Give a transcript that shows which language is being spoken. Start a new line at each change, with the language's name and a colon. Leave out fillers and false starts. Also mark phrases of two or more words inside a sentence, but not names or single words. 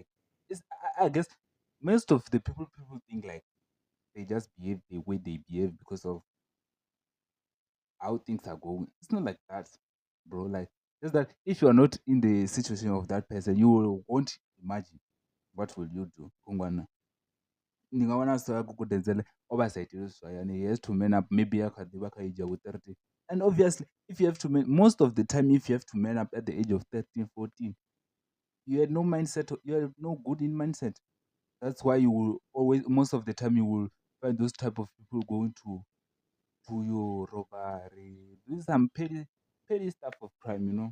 English: I guess most of the people think like they just behave the way they behave because of how things are going. It's not like that, bro. Like just that if you are not in the situation of that person, won't imagine what will you do.
Venda: Kungwana. Ni nga wana so ya Gugu o vha sa iteli zwayani,
English: he has to man up, maybe
Venda: a kha ḓi vha kha age ya vho 30.
English: And obviously if you have to most of the time if you have to man up at the age of 13, 14, you had no mindset, you are no good in mindset. That's why you will always, most of the time you will find those type of people going to your robbery, doing some petty stuff of crime.